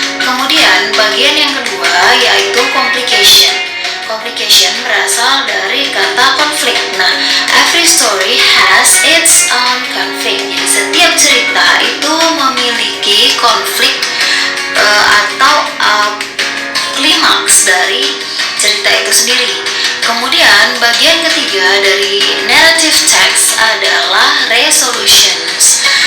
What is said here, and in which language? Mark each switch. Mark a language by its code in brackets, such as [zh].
[id] Kemudian bagian yang kedua yaitu complication. Complication berasal dari kata konflik. Nah, [en] every story has its own conflict. [id] Jadi setiap cerita itu memiliki konflik atau klimaks dari cerita itu sendiri. Kemudian bagian ketiga dari narrative text adalah resolutions.